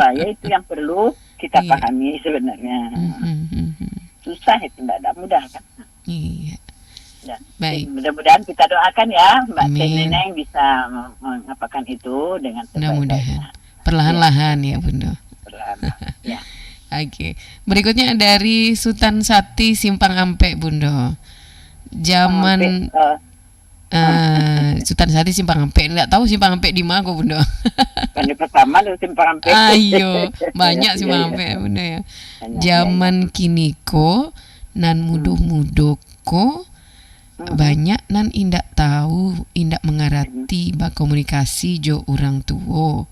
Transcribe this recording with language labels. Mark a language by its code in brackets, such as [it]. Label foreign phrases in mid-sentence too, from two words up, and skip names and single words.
[id] Ya itu yang perlu kita pahami sebenarnya. Susah itu, tidak mudah kan. Iya. Ya. Baik. Mudah-mudahan kita doakan ya Mbak Neneng bisa mengapakan itu dengan mudah-mudahan. Perlahan-lahan ya Bunda. Ya. Oke. Berikutnya dari Sultan Sati Simpang Ampe Bunda. Zaman Sultan Sati Simpang Ampe. Enggak tahu Simpang Ampe di mana Bunda. Kan pertama dari Simpang Ampe. Ayo, banyak Simpang Ampe Bunda ya. [min] Zaman kiniko nan mudo-mudoko banyak nan indak tahu, indak mengarati bak komunikasi jo orang tua.